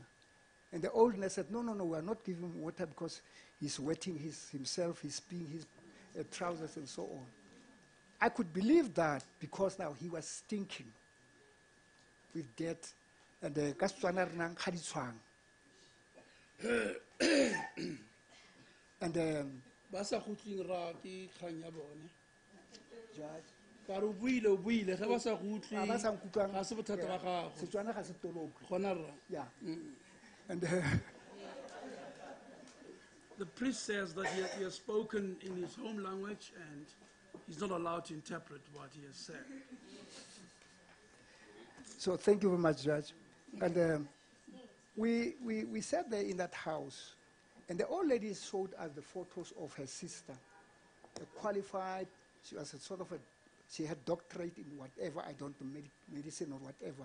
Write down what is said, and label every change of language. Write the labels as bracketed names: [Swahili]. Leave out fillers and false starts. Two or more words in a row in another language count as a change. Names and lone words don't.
[English] And the old nurse said, no, we're not giving him water because he's wetting himself, he's peeing his trousers and so on. I could believe that because now he was stinking with dirt. And the and [Tswana] ba sa khutleng ra ke kgang ya bone [English] judge, [Tswana] ka re buile ge ba sa Ah, ba sa nkutlwang, khutle ga se bothata ba gago Setswana ga se toloki. gona rra. [English] Yeah. And The priest says that he has spoken in his home language and he's not allowed to interpret what he has said. so thank you very much, Judge. And we sat there in that house, and the old lady showed us the photos of her sister, a qualified, she was a sort of she had doctorate in whatever, I don't know, medicine or whatever.